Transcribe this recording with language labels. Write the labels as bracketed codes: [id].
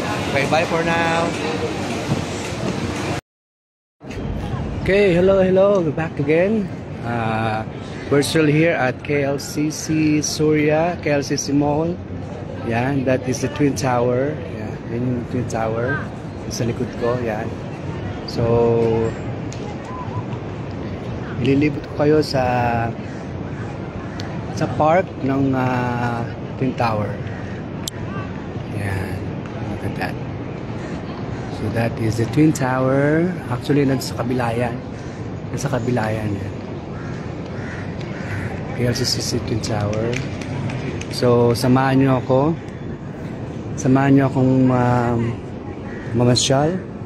[en] Okay, bye for now. Okay, hello, we're back again. We're still here at KLCC Surya, KLCC Mall. Yeah, that is the Twin Tower. [tl] Yeah, yun yung Twin Tower. Sa likod ko, yan. So, ililibot ko kayo sa park ng Twin Tower. [en] Yan. Look at that. So that is the Twin Tower. [tl] Actually, nasa kabila yan. Nasa kabila yan. KLCC Twin Tower. So, samahan nyo ako. Samahan nyo akong mamasyal.